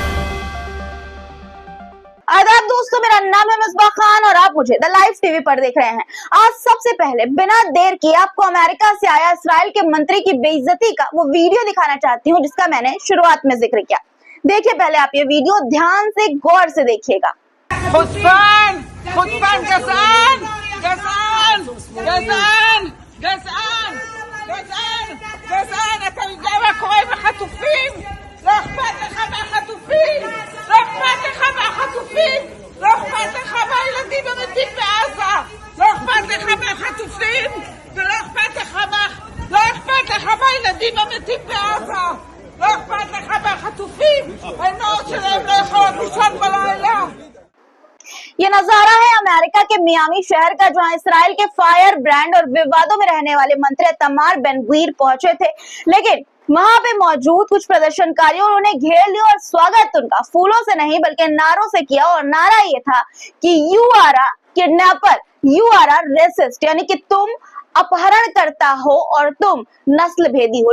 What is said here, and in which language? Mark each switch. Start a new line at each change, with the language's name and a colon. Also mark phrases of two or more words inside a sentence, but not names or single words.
Hindi: आदाब दोस्तों, मेरा नाम है मिसबा खान और आप मुझे द लाइव टीवी पर देख रहे हैं। आज सबसे पहले बिना देर किए आपको अमेरिका से आया इसराइल के मंत्री की बेइज्जती का वो वीडियो दिखाना चाहती हूँ, जिसका मैंने शुरुआत में जिक्र किया। देखिए पहले आप ये वीडियो ध्यान से गौर से देखिएगा।
Hebrew: חוצפן! חוצפן גזען! גזען! גזען! גזען! גזען! גזען! אתה יודע מה קורה עם החטופים? לא אכפת לך מהחטופים! לא אכפת לך מהחטופים! לא אכפת לך מהילדים המתים בעזה! לא אכפת לך מהחטופים! ולא אכפת לך מהילדים המתים בעזה! לא אכפת לך מהחטופים! האימהות שלהם לא יכולות לישון בלילה!
Hindi: ये नजारा है अमेरिका के मियामी शहर का, जहां इसराइल के
English: fire brand
Hindi: और विवादों में रहने वाले मंत्री तमार बेन-ग्वीर पहुंचे थे। लेकिन वहां पे मौजूद कुछ प्रदर्शनकारियों ने उन्हें घेर लिया और स्वागत उनका फूलों से नहीं बल्कि नारों से किया। और नारा ये था कि
English: you are a kidnapper, you are a racist,
Hindi: यानी कि तुम अपहरण करता हो और तुम नस्ल भेदी हो।